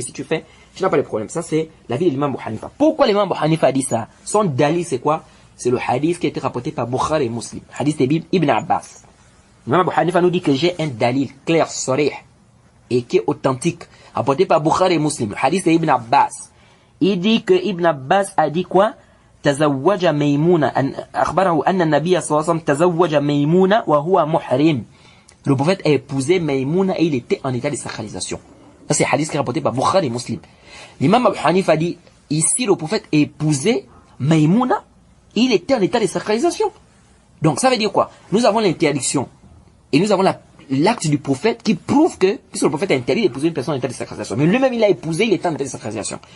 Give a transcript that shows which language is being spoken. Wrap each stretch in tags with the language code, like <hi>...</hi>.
<fr>Mais si tu fais, tu n'as pas de problème. Ça, c'est l'avis de l'imam Abu Hanifa. Pourquoi l'imam Abu Hanifa a dit ça? Son dalil, c'est quoi? C'est le hadith qui a été rapporté par Bukhari et Muslim. Hadith de Ibn Abbas. L'imam Abu Hanifa nous dit que j'ai un dalil clair, sarih, et qui est authentique, rapporté par Bukhari et Muslim. Le hadith de Ibn Abbas. Il dit que Ibn Abbas a dit quoi?</fr> <ar>تزوج ميمونة أخبره أن النبي صلى الله عليه وسلم تزوج ميمونة وهو محرم.</ar> <fr>Le prophète a épousé Maïmouna et il était en état de sacralisation. Ça c'est hadith qui est rapporté par Bukhari et Muslim. L'imam Abu Hanifa a dit ici le prophète a épousé Maïmouna et il était en état de sacralisation. Donc ça veut dire quoi? Nous avons l'interdiction et nous avons l'acte du prophète qui prouve que, puisque le prophète a interdit d'épouser une personne en état de sacralisation, mais lui-même il a épousé, il était en état de sacralisation.</fr>